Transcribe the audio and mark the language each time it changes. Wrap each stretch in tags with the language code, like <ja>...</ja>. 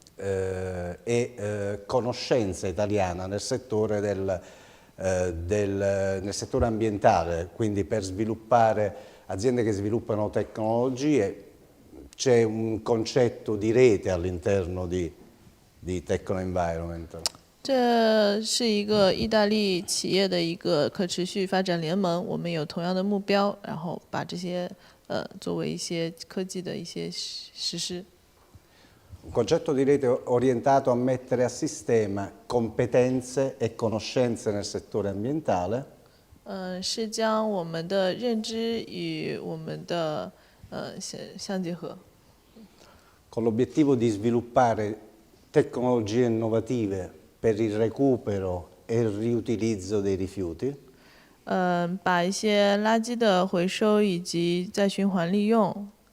<it>e conoscenza italiana nel settore nel settore ambientale, quindi per sviluppare aziende che sviluppano tecnologie. C'è un concetto di rete all'interno di Techno Environment.</it> <zh>这是一个意大利企业的一个可持续发展联盟，我们有同样的目标，然后把这些作为一些科技的一些实施。</zh> <it>Un concetto di rete orientato a mettere a sistema competenze e conoscenze nel settore ambientale.</it> <zh>是将我们的认知与我们的相结合，</zh> <it>con l'obiettivo di sviluppare tecnologie innovative per il recupero e il riutilizzo dei rifiuti.</it> <zh>把一些垃圾的回收以及再循环利用，</zh>